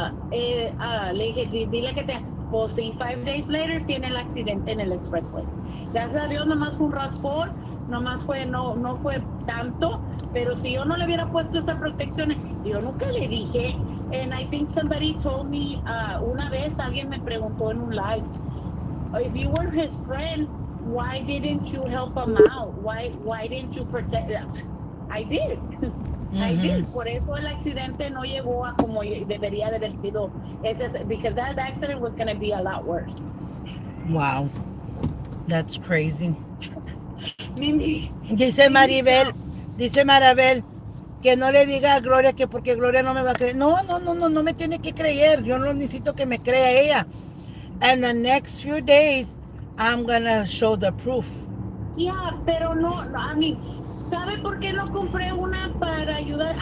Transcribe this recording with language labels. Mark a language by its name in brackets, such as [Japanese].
[Spanish] Le dije, dile que te... Pues sí, [English] 5 days later [Spanish] tiene el accidente en el expressway. Gracias a Dios nomás fue un raspón, nomás no fue tanto, pero si yo no le hubiera puesto esa protección, yo nunca le dije. [English] And I think somebody told me, [Spanish] una vez alguien me preguntó en un live, [English] if you were his friend, why didn't you help him out? Why didn't you protect him? I did. I did. [Spanish] Por eso el accidente no llegó a como debería de haber sido. [English] Because that accident was going to be a lot worse. Wow. That's crazy. [Spanish] Dice Maribel, dice Maribel, que no le diga a Gloria que porque Gloria no me va a creer. No, no me tiene que creer. Yo no necesito que me crea ella. [English] And the next few days, I'm gonna show the proof. [Spanish] Ya, pero no, a mí, ¿sabe por qué no compré una para ayudar?